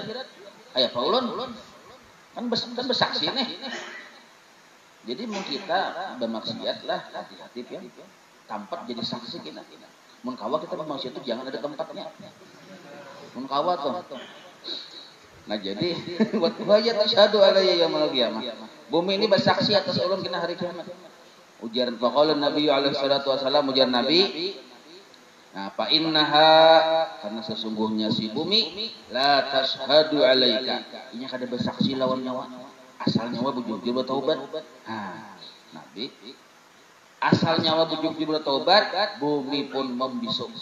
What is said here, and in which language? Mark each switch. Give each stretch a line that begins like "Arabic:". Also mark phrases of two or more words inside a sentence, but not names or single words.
Banjar: Kayak apa ulun? Kan bersaksi nih. Jadi mun kita bermaksiat lah hati-hati ya. Tempat jadi saksi kita. Mun kawa kita bermaksiat itu jangan ada tempatnya. Mun kawa tuh. Nah jadi
Arabic: وهي تشهد علي يوم القيامة.
Banjar: Bumi ini bersaksi atas ulun kena hari kiamat. Ujar faqala Nabi
Arabic: عليه الصلاة والسلام,
Banjar: ujar Nabi, nah
Arabic: فإنها,
Banjar: karena sesungguhnya si bumi
Arabic: لا تشهد عليك,
Banjar: inya kada bersaksi lawan nyawa, asal nyawa bujug di bertaubat. Nah, Nabi asal nyawa bujug di bertaubat, bumi pun membisu.